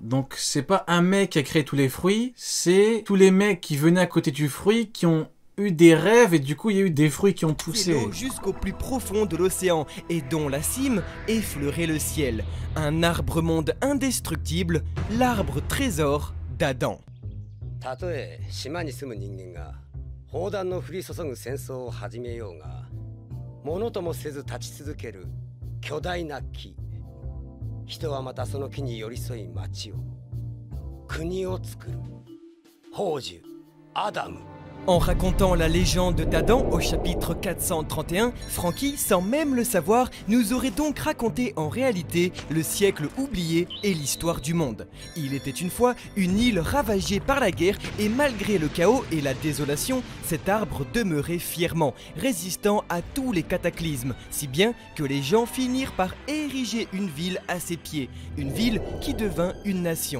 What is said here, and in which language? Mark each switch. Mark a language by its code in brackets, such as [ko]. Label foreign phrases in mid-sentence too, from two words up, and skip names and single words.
[fr] Donc c'est pas un mec qui a créé tous les fruits, c'est tous les mecs qui venaient à côté du fruit qui ont eu des rêves et du coup il y a eu des fruits qui ont poussé. Jusqu'au plus profond de l'océan et dont la cime effleurait le ciel. Un arbre-monde indestructible, l'arbre trésor d'Adam. [ja] たとえ島に住む人間が砲弾の降り注ぐ戦争を始めようがものともせず立ち続ける巨大な木人はまたその木に寄り添い町を国を作る宝珠アダム [fr] En racontant la légende d'Adam au chapitre 431, Franky, sans même le savoir, nous aurait donc raconté en réalité le siècle oublié et l'histoire du monde. Il était une fois une île ravagée par la guerre et malgré le chaos et la désolation, cet arbre demeurait fièrement, résistant à tous les cataclysmes, si bien que les gens finirent par ériger une ville à ses pieds, une ville qui devint une nation.